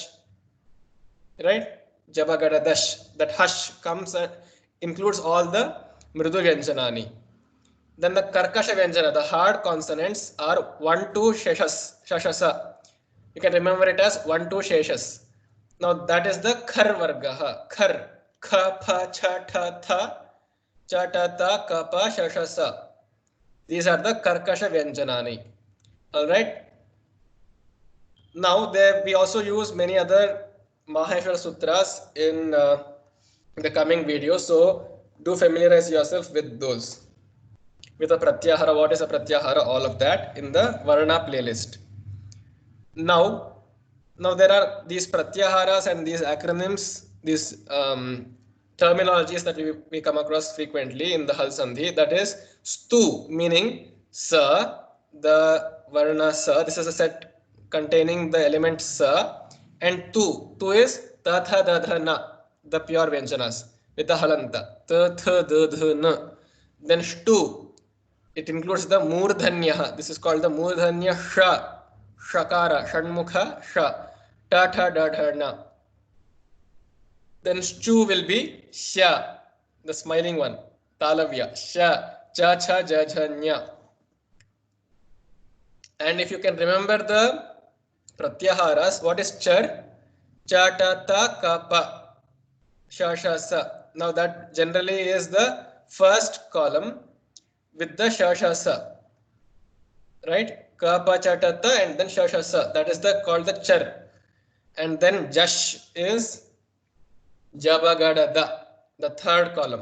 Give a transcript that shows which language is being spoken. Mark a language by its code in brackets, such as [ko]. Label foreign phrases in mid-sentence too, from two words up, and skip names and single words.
[en] Right? Jabagadadash. That HUSH comes and includes all the [sa] Mridu Vyanjanani. [en] Then the [sa] Karkasha Vyanjana, [en] the hard consonants are 1, 2, Shashasa. You can remember it as 1, 2, Sheshas. Now that is the [sa] Khar Vargaha. [en] Khar. [sa] Kha, Pa, Cha, Ta, Tha, Cha, Ta, Ta, Ka, Pa, Shashasa. [en] These are the [sa] Karkasha Vyanjanani. [en] Alright. Now we also use many other Maheshwara Sutras in the coming video. So do familiarize yourself with those. With a Pratyahara, what is a Pratyahara, all of that in the Varna playlist. Now, Now there are these pratyaharas and these acronyms, these terminologies that we come across frequently in the [sa] Hal Sandhi. [en] That is stu, meaning sa, the varna sa. This is a set containing the element sa, and tu. [sa] Tu is ta tha da dha na, [en] the pure vyanjanas with the halanta. [sa] Ta tha da dha na. [en] Then stu, it includes the murdhanya. This is called the murdhanya sha. [sa] Shakara, Shanmukha, Sha, Ta Tha Da Dha Na. [en] Then Stu will be Sha, the smiling one, [sa] Talavya, Sha, Cha Cha Ja Ja Nya. [en] And if you can remember the Pratyaharas, what is Char? [sa] Cha Ta Ta Ka Pa, Sha Sha Sa. [en] Now that generally is the first column with the [sa] Sha Sha Sa, [en] right? [sa] Ka Pa Cha Ta Ta [en] and then [sa] Sha Sha Sa. [en] That is called the Char. And then Jash is [sa] Jabagada Da, [en] the third column.